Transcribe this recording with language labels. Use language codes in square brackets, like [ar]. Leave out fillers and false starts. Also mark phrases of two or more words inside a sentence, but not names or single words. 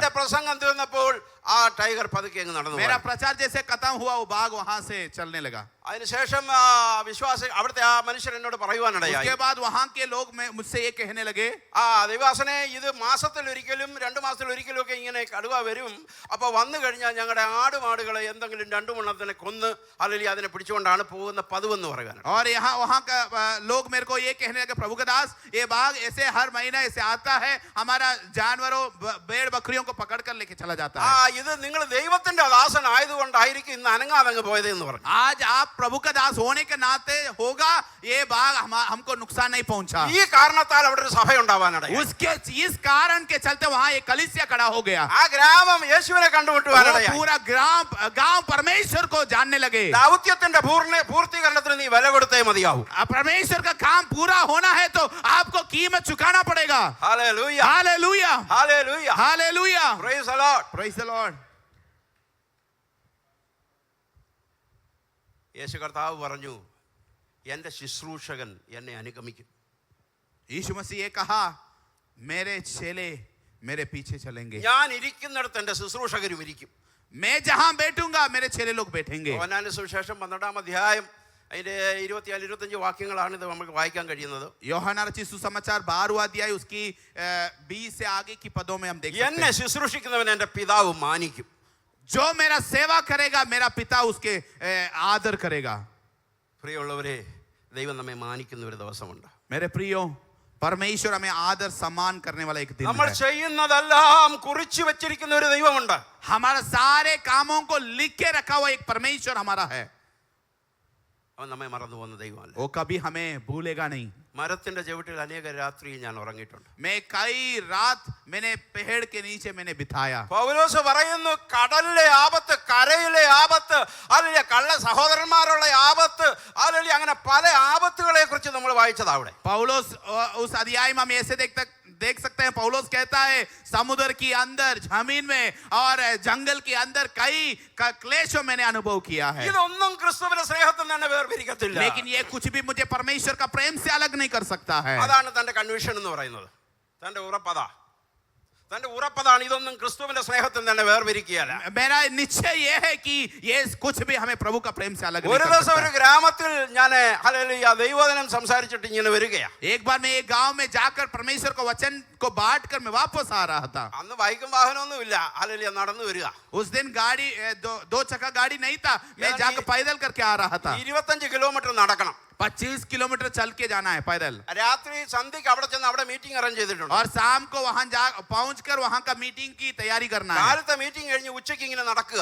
[ml] എന്റെ പ്രസംഗം തീർന്നപ്പോൾ ആ ടൈഗർ പതുക്കെ അങ്ങ് നടന്നു. [hi] मेरा प्रचार जैसे खत्म हुआ वो बाघ वहां से चलने लगा. [ml] അതിനുശേഷം വിശ്വാസി അവിടുത്തെ ആ മനുഷ്യൻ എന്നോട് പറയുവാനിടയായി. [hi] उसके बाद वहां के लोग मुझसे ये कहने लगे, [ml] ദൈവാസനെ ഇത് മാസത്തിലൊരിക്കലും 2 മാസത്തിലൊരിക്കലും ഒക്കെ ഇങ്ങനെ കടുവ വരും. അപ്പൊ വന്നു കഴിഞ്ഞാൽ ഞങ്ങളുടെ ആടുമാടുകളെ എന്തെങ്കിലും 2 മണത്തിനെ കൊന്ന് അല്ലെങ്കിൽ അതിനെ പിടിച്ചുകൊണ്ടാണ് പോകുന്ന പതിവെന്ന് പറയുവാൻ. [hi] और यहाँ वहाँ का लोग मेरे को ये कहने लगे, प्रभु का दास ये बाघ ऐसे हर महीना ऐसे आता है, हमारा जानवरों भेड़ बकरियों को पकड़ कर लेके चला जाता है. [ml] ഇത് നിങ്ങൾ ദൈവത്തിന്റെ ദാസൻ ആയതുകൊണ്ടായിരിക്കും ഇന്ന് അനങ്ങാതങ്ങ് പോയതെന്ന് പറഞ്ഞു. [hi] आज आप प्रभु का दास होने के नाते होगा ये बाघ हमको नुकसान नहीं पहुंचा. [ml] ഈ കാരണത്താൽ അവിടെ ഒരു സഭ ഉണ്ടാവാനിടയായി. [hi] उसके इस कारण के चलते वहाँ एक कलीसिया खड़ा हो गया. [ml] ആ ഗ്രാമം യേശുവിനെ കണ്ടുമുട്ടുവാനിടയായി. [hi] पूरा गांव परमेश्वर को जानने लगे. [ml] ദൗത്യത്തിന്റെ പൂർത്തീകരണത്തിന് നീ വില കൊടുത്തേ മതിയാവൂ. [hi] परमेश्वर का काम पूरा होना है तो आपको कीमत चुकाना पड़ेगा. [ml] ഹല്ലേലൂയ [hi] हालेलुया, [ml] ഹല്ലേലൂയ [hi] हालेलुया. [en] Praise the Lord. Praise the Lord. [ml] യേശു കർത്താവ് പറഞ്ഞു, എൻ്റെ ശുശ്രൂഷകൻ എന്നെ അനുഗമിക്കും. [hi] यीशु मसीह ये कहा, मेरे चेले मेरे पीछे चलेंगे. [ml] ഞാൻ ഇരിക്കുന്നിടത്ത് എൻ്റെ ശുശ്രൂഷകരും ഇരിക്കും. [hi] मैं जहां बैठूंगा मेरे चेले लोग बैठेंगे. [ml] യോഹന്നാന്റെ സുവിശേഷം 12-ാം അധ്യായം അതിന്റെ 24-25 വാക്യങ്ങളാണ് ഇത് നമുക്ക് വായിക്കാൻ കഴിയുന്നത്. [hi] यूहन्ना रचित सुसमाचार 12वां अध्याय उसकी 20 से आगे की पदों में हम देख सकते [ml] എന്നെ [hi] हैं. [ml] ശുശ്രൂഷിക്കുന്നവൻ എൻ്റെ പിതാവ് മാനിക്കും. [hi] जो मेरा सेवा करेगा मेरा पिता उसके आदर करेगा. [ml] പ്രിയമുള്ളവരെ, ദൈവം നമ്മെ മാനിക്കുന്ന ഒരു ദിവസമുണ്ട്. [hi] मेरे प्रियो, परमेश्वर हमें आदर सम्मान करने वाला एक दिन [ml] നമ്മൾ [hi] है. [ml] ചെയ്യുന്നതെല്ലാം കുറിച്ചു വെച്ചിരിക്കുന്ന ഒരു ദൈവമുണ്ട്. [hi] हमारा सारे कामों को लिख के रखा हुआ एक परमेश्वर हमारा है. [ml] അവൻ നമ്മെ മറന്നു പോകുന്ന ദൈവമല്ല. [hi] वो कभी हमें भूलेगा नहीं. [ml] മരത്തിൻ്റെ ചുവട്ടിൽ അനേക രാത്രി ഞാൻ ഉറങ്ങിയിട്ടുണ്ട്. [hi] मैं कई रात मैंने पेड़ के नीचे मैंने बिताया. [ml] പൗലോസ് പറയുന്നു, കടലിലെ ആപത്ത്, കരയിലെ ആപത്ത്, അല്ലെങ്കിൽ കള്ള സഹോദരന്മാരുള്ള ആപത്ത്, അല്ലെങ്കിൽ അങ്ങനെ പല ആപത്തുകളെ കുറിച്ച് നമ്മൾ വായിച്ചത് അവിടെ. [hi] पौलुस उस अध्याय में हम ऐसे देख सकते हैं. पौलुस कहता है समुद्र के अंदर, जमीन में और जंगल के अंदर कई क्लेशों मैंने अनुभव किया है. [ml] ഇതൊന്നും ക്രിസ്തുവിന്റെ സ്നേഹത്തിൽ തന്നെ വേർപിരിക്കത്തില്ല. [hi] लेकिन ये कुछ भी मुझे परमेश्वर का प्रेम से अलग नहीं कर सकता है. [ml] അതാണ് തന്റെ കൺവിഷൻ എന്ന് പറയുന്നത്. തന്റെ ഉറപ്പതാണ്. ഇതൊന്നും ക്രിസ്തുവിന്റെ സ്നേഹത്തിൽ തന്നെ വേർപിരിക്കുകയല്ല. [hi] मेरा निश्चय ये है कि ये कुछ भी हमें प्रभु का प्रेम से अलग नहीं [ml] ഒരു [hi] कर [ml] ദിവസം [hi] सकता [ml] ഒരു [hi] है. [ml] ഗ്രാമത്തിൽ ഞാൻ ഹല്ലേലൂയ ദൈവവചനം സംസാരിച്ചിട്ട് ഇങ്ങനെ വരികയാ. [hi] एक बार मैं एक गांव में जाकर परमेश्वर को वचन को बांट कर मैं वापस आ रहा था. [ml] അന്ന് ബൈക്കും വാഹനമൊന്നും ഇല്ല. ഹല്ലേലൂയ നടന്നു വരിക. [hi] उस दिन गाड़ी दो चक्का गाड़ी नहीं था. मैं जाकर पैदल करके आ रहा था. [ml] 25 കിലോമീറ്റർ നടക്കണം. [hi] 25 किलोमीटर चल के जाना है पैदल. [ml] രാത്രി സന്ധ്യക്ക് അവിടെ ചെന്ന് അവിടെ [en] meeting arrange [ml] ചെയ്തിട്ടുണ്ട്. [hi] और शाम को वहां पहुंच कर वहां का मीटिंग की तैयारी करना है. [ml] കാലത്തെ മീറ്റിംഗ് കഴിഞ്ഞ് ഉച്ചയ്ക്ക് ഇങ്ങനെ നടക്കുക.